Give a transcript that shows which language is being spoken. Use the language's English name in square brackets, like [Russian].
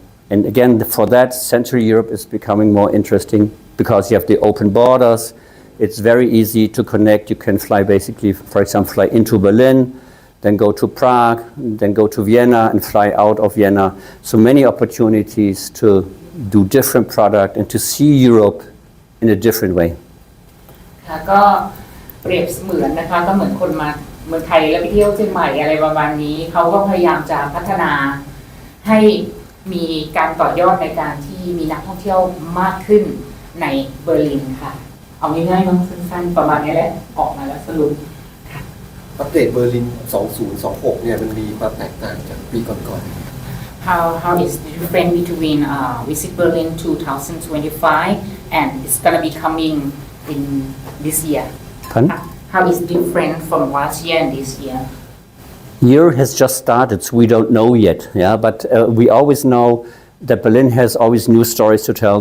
[English] And again, for that, Central Europe is becoming more interesting, because you have the open borders. It's very easy to connect. You can fly basically, for example, fly into Berlin, then go to Prague, then go to Vienna and fly out of Vienna. So many opportunities to do different product and to see Europe in a different way. [Thai] ค่ะก็เปรียบเสมือนนะคะก็เหมือนคนมาเมืองไทยแล้วไปเที่ยวเชียงใหม่อะไรประมาณนี้เขาก็พยายามจะพัฒนาให้มีการต่อยอดในการที่มีนักท่องเที่ยวมากขึ้นในเบอร์ลินค่ะเอาง่ายๆมั้งสั้นๆประมาณนี้แหละออกมาแล้วสรุป อัปเดตเบอร์ลิน 2026 เนี่ยมันมีความแตกต่างจากปีก่อนๆ [English] How is the difference between Visit Berlin 2025 and it's gonna be coming in this year? Pardon? How is different from last year and this year? Year has just started, so we don't know yet. Yeah, but we always know that Berlin has always new stories to tell.